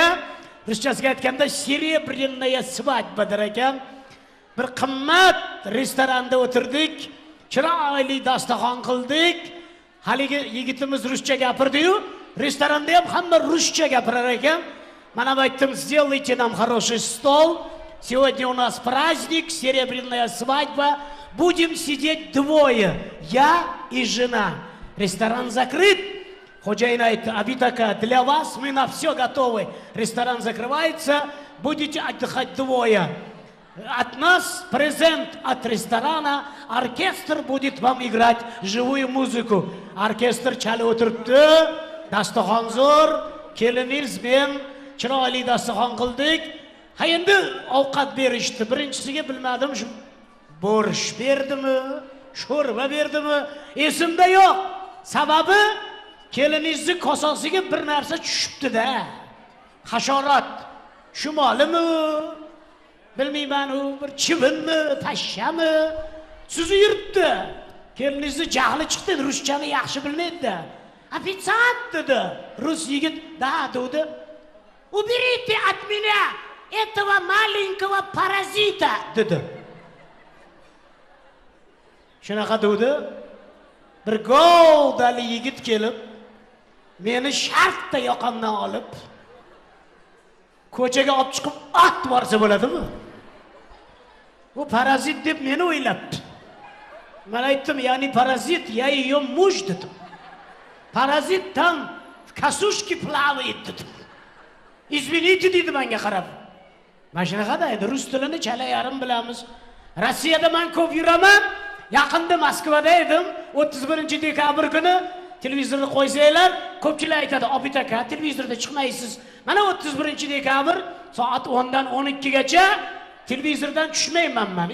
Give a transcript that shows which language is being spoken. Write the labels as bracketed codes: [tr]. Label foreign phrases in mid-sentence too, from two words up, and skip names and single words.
[uz] Ruschasiga aytganda [ru] serebrenная свадьба [uz] der ekan. Bir qimmat restoranda o'tirdik, chiroyli dasturxon qildik. Haligi yigitimiz ruscha gapirdi-yu, restoranda ham hamma ruscha gapirar ekan. Mana aytdim, [ru] сделайте нам хороший стол. Сегодня у нас праздник, серебряная свадьба. Будем сидеть двое, я и жена. Ресторан закрыт. Ходжаин aytdi, Abitaka, для вас мы на все готовы. Ресторан закрывается, будете отдыхать двое. От нас презент от ресторана, оркестр будет вам играть живую музыку. [uz] Orkestr chalib o'tiribdi, dasturxon zo'r, keliniz men chiroyli dasturxon qildik. Ha endi ovqat berishdi. Birinchisiga bilmadim, shu bo'rish berdimi, sho'rva berdimi, esimda yo'q. Sababi kelinizning kosasiga bir narsa tushibdi-da. Hasharot. Shumolimi? Bilmayman, u bir chivinmi, pashshami? Sizni yuribdi. Kelinizni jahli chiqdi, ruschani yaxshi bilmaydi. Официант dedi. Rus yigit da dedi. [ru] Уберите от меня этого маленького паразита dedi. [uz] Shunaqa dedi. Bir govdali yigit kelib, meni shartda yoqamdan olib, ko'chaga olib chiqib ot borsa bo'ladimi? Bu parazit deb meni o'ylabdi. Men aytdim, ya'ni parazit, [ru] я ее муж dedim. Паразит там косушки плавает dedim. [uz] Извините dedi menga qarab. Mana shunaqada edi, rus tilini chala yarim bilamiz. Rossiyada men ko'p yuraman. Yaqinda Moskvada edim. 31-dekabr kuni televizorni qo'ysanglar, ko'pchilik aytadi, "Obitaka, televizorda chiqmaysiz." Mana 31-dekabr soat 10 dan 12 gacha televizordan tushmayman men.